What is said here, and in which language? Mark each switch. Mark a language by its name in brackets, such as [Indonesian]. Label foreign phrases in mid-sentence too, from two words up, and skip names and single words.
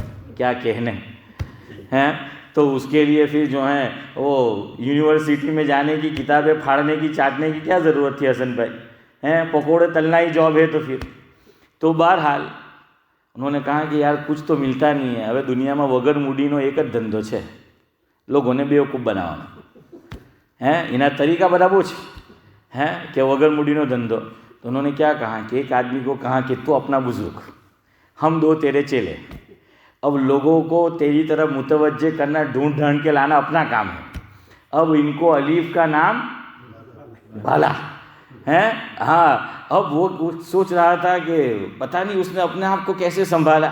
[Urdu] کیا کہنے ہیں. تو اس کے لیے پھر جو ہے وہ یونیورسٹی میں جانے کی، کتابیں پھاڑنے کی، چاٹنے کی کیا ضرورت تھی حسن بھائی. پکوڑے تلنا ہی جاب ہے تو پھر تو بہرحال انہوں نے کہا کہ یار کچھ تو ملتا نہیں ہے. [Gujarati] હવે દુનિયામાં વગર મૂડીનો એક જ ધંધો છે, લોકોને બેવકૂફ બનાવવાનો. એના તરીકા બધા બહુ છે کہ વગર મૂડીનો ધંધો. [Urdu] تو انہوں نے کیا کہا کہ ایک آدمی کو کہا کہ تو اپنا بزرگ، ہم 2 تیرے چیلے، اب لوگوں کو تیری طرف متوجہ کرنا، ڈھونڈ ڈھانڈ کے لانا اپنا کام ہے. اب ان کو الف کا نام بھالا ہے. ہاں اب وہ سوچ رہا تھا کہ پتہ نہیں اس نے اپنے آپ کو کیسے سنبھالا.